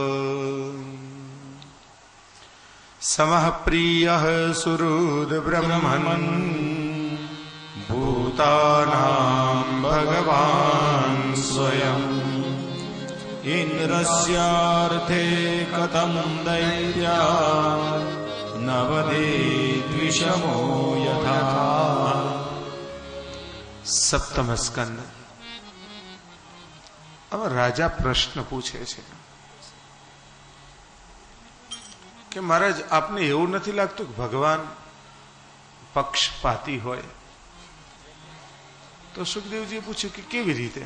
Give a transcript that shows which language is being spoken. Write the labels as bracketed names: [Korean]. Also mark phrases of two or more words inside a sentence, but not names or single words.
[Sanskrit] समः प्रियः सुहृद् ब्रह्मन् भूतानां भगवान् स्वयम्. इन्द्रस्यार्थे कथं दैत्या नवदेद्विषमो यथा. [Gujarati] 7મ સ્કંદ. હવે રાજા પ્રશ્ન પૂછે છે કે મહારાજ, આપને એવું નથી લાગતું કે ભગવાન પક્ષપાતી હોય? તો સુખદેવજીએ પૂછ્યું કે કેવી રીતે?